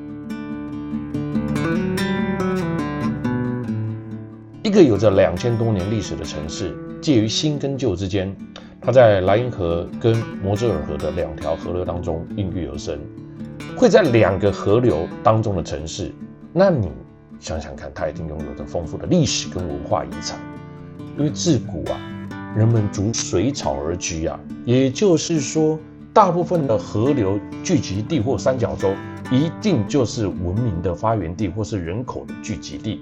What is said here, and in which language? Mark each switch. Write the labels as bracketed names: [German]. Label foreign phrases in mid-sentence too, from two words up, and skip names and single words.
[Chinese] 一個有着2000多年歷史的城市，介於新跟舊之間。它在萊茵河跟摩澤爾河的2條河流當中孕育而生，會在2個河流當中的城市，那你想想看，它一定擁有着豐富的歷史跟文化遺產。因為自古啊，人們逐水草而居啊，也就是說，大部分的河流聚集地或三角洲，一定就是文明的發源地或是人口的聚集地。